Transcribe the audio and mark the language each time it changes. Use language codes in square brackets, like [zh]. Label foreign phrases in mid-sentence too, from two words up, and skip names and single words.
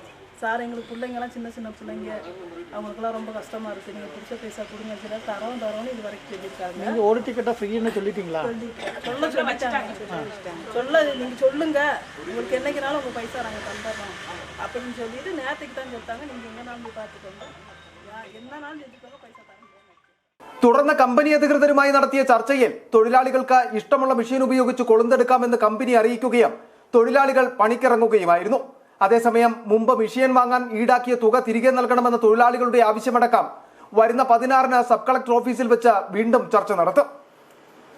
[ta] சார் எங்களுக்கு பிள்ளைங்கள்லாம் சின்ன பிள்ளைங்க, அவங்களுக்குலாம் ரொம்ப கஷ்டமாக இருக்குது, நீங்கள் பிடிச்ச பைசா கொடுங்க சொல்லி தரோன்னு இது வரைக்கும் சொல்லியிருக்காங்க. நீங்கள் ஒரு டிக்கெட்டாக ஃப்ரீன்னு சொல்லிட்டீங்களா? நீங்கள் சொல்லுங்க, உங்களுக்கு என்னைக்குனாலும் உங்கள் பைசா நாங்கள் தந்துடுறோம் அப்படின்னு சொல்லிட்டு நேற்றுக்கு தான் சொல்லிட்டாங்க. நீங்கள் எங்கேனாலும் போய் பார்த்துக்கோங்க, என்னன்னாலும் செஞ்சுக்கோங்க, பைசா தரணும். [ml] തുടർന്ന് കമ്പനി അധികൃതരുമായി നടത്തിയ ചർച്ചയിൽ തൊഴിലാളികൾക്ക് ഇഷ്ടമുള്ള മെഷീൻ ഉപയോഗിച്ച് കൊളുന്തെടുക്കാമെന്ന് കമ്പനി അറിയിക്കുകയും തൊഴിലാളികൾ പണിക്കിറങ്ങുകയുമായിരുന്നു. അതേസമയം മുമ്പ് മെഷീൻ വാങ്ങാൻ ഈടാക്കിയ തുക തിരികെ നൽകണമെന്ന തൊഴിലാളികളുടെ ആവശ്യമടക്കം വരുന്ന 16-ന് സബ് കളക്ടർ ഓഫീസിൽ വെച്ച് വീണ്ടും ചർച്ച നടത്തും.